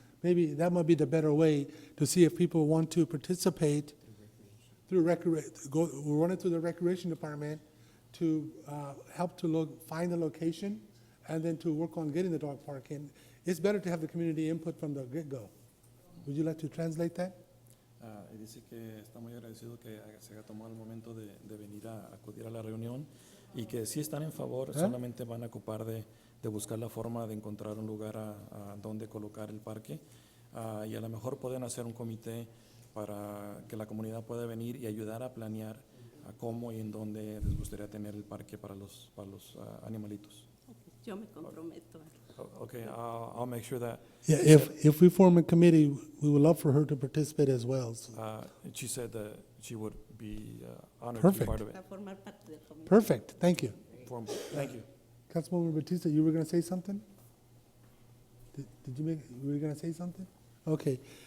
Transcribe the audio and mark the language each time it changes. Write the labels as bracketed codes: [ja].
[en] Maybe that might be the better way to see if people want to participate through run it through the recreation department to help to find the location and then to work on getting the dog park in. It's better to have the community input from the get-go. Would you like to translate that? [es] Y dice que está muy agradecido que se haya tomado el momento de venir a acudir a la reunión y que si están en favor, solamente van a ocupar de buscar la forma de encontrar un lugar a donde colocar el parque, y a lo mejor pueden hacer un comité para que la comunidad pueda venir y ayudar a planear a cómo y en dónde les gustaría tener el parque para los animalitos. Yo me comprometo. [en] Okay, I'll make sure that. Yeah, if we form a committee, we would love for her to participate as well. So. She said that she would be honored Perfect. to be part of it. Perfect. Thank you. Thank you. Councilwoman Batista, you were going to say something? You were going to say something? Okay.